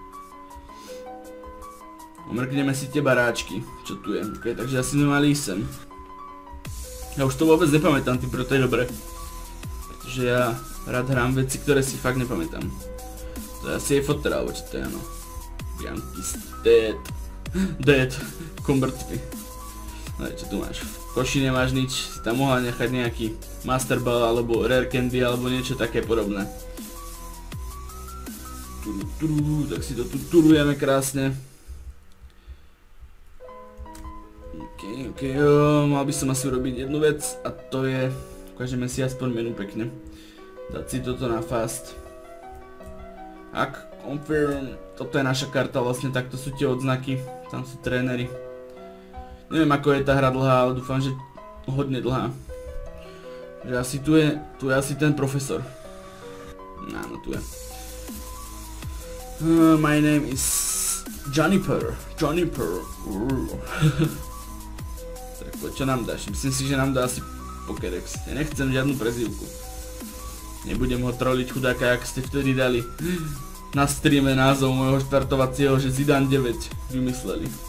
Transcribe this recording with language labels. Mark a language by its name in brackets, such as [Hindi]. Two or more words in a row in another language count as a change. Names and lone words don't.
[Slovak] Omrkneme si tie baráčky, čo tu je. Okay, takže asi sme mali ísť sem. Ja už to vôbec nepamätám, ty preto je dobre. Pretože ja rád hrám veci, ktoré si fakt nepamätám. To je asi jej foter, alebo čo to je, no. [English] Bianky's dead. Dead. Convert me. [Slovak] No čo tu máš? V koši nemáš nič, si tam mohla nechať nejaký Master Ball alebo Rare Candy alebo niečo také podobné. Tak si to tu turujeme krásne. Ok, mal by som asi urobiť jednu vec a to je, ukážeme si aspoň menu pekne. Dať si toto na fast. Ak, confirm, toto je naša karta vlastne, takto sú tie odznaky, tam sú tréneri. Neviem ako je tá hra dlhá, ale dúfam, že hodne dlhá. Že asi tu je asi ten profesor. Áno, tu je. [English] My name is Juniper. [Slovak] Tak poď, čo nám dáš? Myslím si, že nám dá asi Pokédex. Ja nechcem žiadnu prezývku. Nebudem ho troliť chudáka, jak ste vtedy dali na streame názov môjho štartovacieho, že Zidane 9 vymysleli.